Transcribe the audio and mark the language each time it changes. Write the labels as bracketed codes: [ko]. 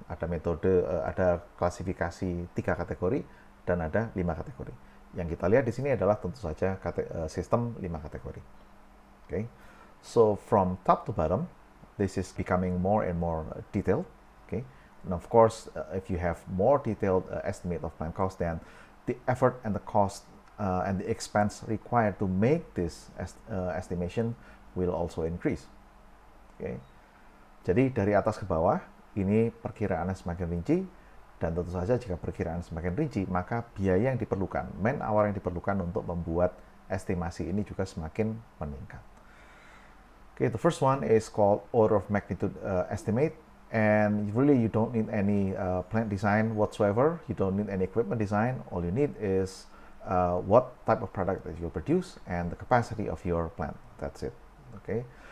[id] Ada metode, ada klasifikasi 3 kategori dan ada 5 kategori. Yang kita lihat di sini adalah tentu saja sistem 5 kategori. Okay. [en] So from top to bottom, this is becoming more and more detailed. Okay. And of course, if you have more detailed estimate of plant cost, then the effort and the cost and the expense required to make this estimation will also increase. Okay. [id] Jadi dari atas ke bawah, ini perkiraannya semakin rinci, dan tentu saja jika perkiraan semakin rinci, maka biaya yang diperlukan, man hour yang diperlukan untuk membuat estimasi ini juga semakin meningkat. [en] Okay, the first one is called order of magnitude estimate, and really you don't need any plant design whatsoever. You don't need any equipment design. All you need is what type of product that you'll produce and the capacity of your plant. That's it. Okay.